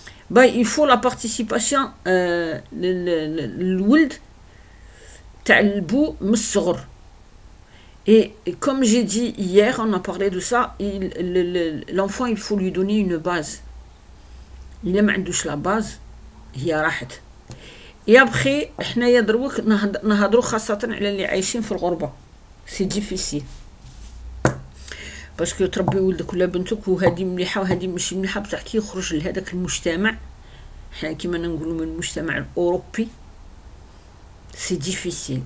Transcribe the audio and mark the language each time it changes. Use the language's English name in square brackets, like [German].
[Arabic] باي [French] il faut la participation [Arabic] الولد تاع البو من الصغر. [French] Et comme j'ai dit hier, on a parlé de ça, l'enfant il faut lui donner une base. [Arabic] إلا ما عندوش لا باز هي راحت. يا بخي حنايا دروك نهضروا خاصة على اللي عايشين في الغربة, [French] سي ديفيسيل باسكو [Arabic] تربي ولدك ولا بنتك وهذه مليحة وهذه ماشي مليحة, بصح كي يخرج لهذاك المجتمع, حنا كيما نقولوا من المجتمع الأوروبي, [French] سي ديفيسيل.